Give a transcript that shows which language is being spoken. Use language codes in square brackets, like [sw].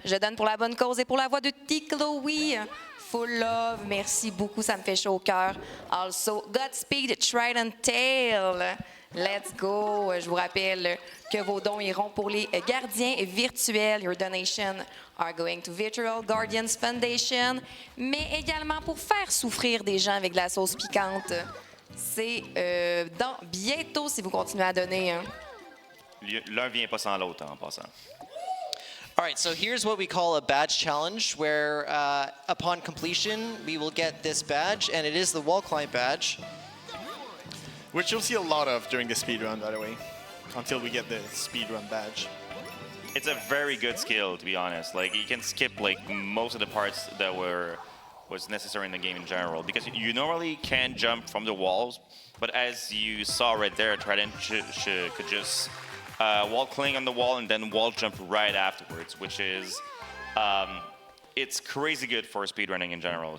[fr] Je donne pour la bonne cause et pour la voix de T-Chloe. [en] Full love. [fr] Merci beaucoup. Ça me fait chaud au cœur. [en] Also, Godspeed, [fr] Tridenttail. [en] Let's go. [fr] Je vous rappelle que vos dons iront pour les gardiens virtuels. [en] Your donation are going to Virtual Guardians Foundation. [fr] Mais également pour faire souffrir des gens avec de la sauce piquante. C'est dans bientôt si vous continuez à donner. Hein. L'un vient pas sans l'autre en passant. [en] All right, so here's what we call a badge challenge, where upon completion, we will get this badge, and it is the wall climb badge. Which you'll see a lot of during the speedrun, by the way, until we get the speedrun badge. It's a very good skill, to be honest. Like you can skip like most of the parts that was necessary in the game in general, because you normally can jump from the walls, but as you saw right there, Trident could just wall cling on the wall and then wall jump right afterwards, which is it's crazy good for speedrunning in general.